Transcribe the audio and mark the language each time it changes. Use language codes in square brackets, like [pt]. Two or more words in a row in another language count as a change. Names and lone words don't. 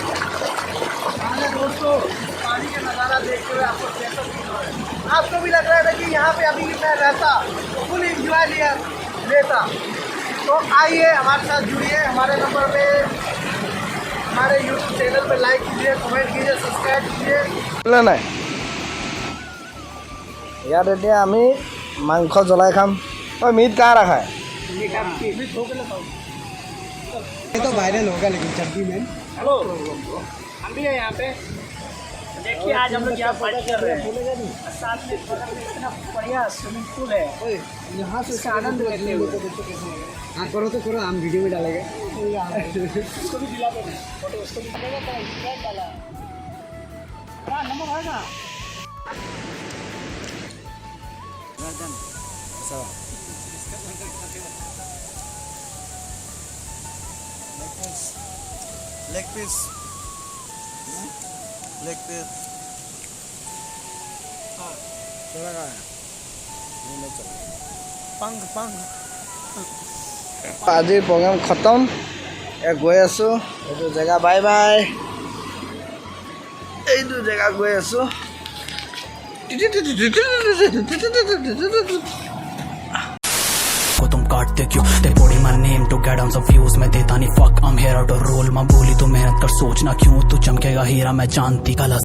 [hi] दोस्तों, पानी का नज़ारा देखते हुए आपको कैसा फील हो रहा है? आपको भी लग रहा है मैं लेता। तो आइए हमारे साथ जुड़िए, हमारे नंबर पे हमारे यूट्यूब चैनल पे लाइक कीजिए, कमेंट कीजिए, सब्सक्राइब कीजिए। [as] নাই ইয়াত এতিয়া আমি মাংস জ্বলাই খাম। ঐ মিট কাৰ ৰাখায়? [hi] ये तो वायरल होगा लेकिन चड्डी में। हेलो, हम भी हैं यहाँ पे। देखिए आज हम लोग यहाँ पार्टी कर रहे हैं। साथ में इतना बढ़िया स्विमिंग पूल है, यहाँ से आनंद लेते हुए। हाँ करो तो करो, हम वीडियो में डालेंगे। उसको भी दिला देना फोटो, उसको भी डालेगा तो डाला। हाँ नंबर आएगा। [en] leg piece [as] আজিৰ প্ৰগ্ৰাম খতম। গৈ আছোঁ এইটো জেগা, বাই বাই। এইটো জেগা গৈ আছোঁ। [hi] को तुम काटते क्यों? [en] they putting my name to get on some views, [hi] मैं देता नहीं [en] fuck, I'm here out of roll, [hi] माँ बोली तो मेहनत कर, सोचना क्यों तू चमकेगा हीरा, मैं जानती कला